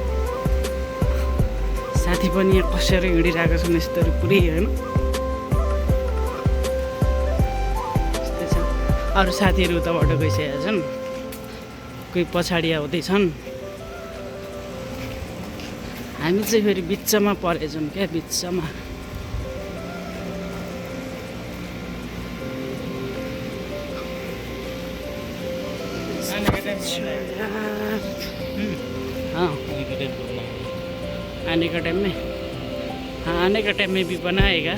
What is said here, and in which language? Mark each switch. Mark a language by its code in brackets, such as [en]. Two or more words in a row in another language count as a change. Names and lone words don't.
[ne] साथी पनि यहाँ कसेर हिँडिरहेको छन् यस्तरी पुरै होइन। यस्तै छ। अरू साथीहरू उताबाट गइसकेका छन्, कोही पछाडि आउँदैछन्। हामी चाहिँ फेरि बिचमा परेछौँ क्या, बिचमा। [hi] आने का टाइम में, हाँ आने का टाइम में भी बनाएगा।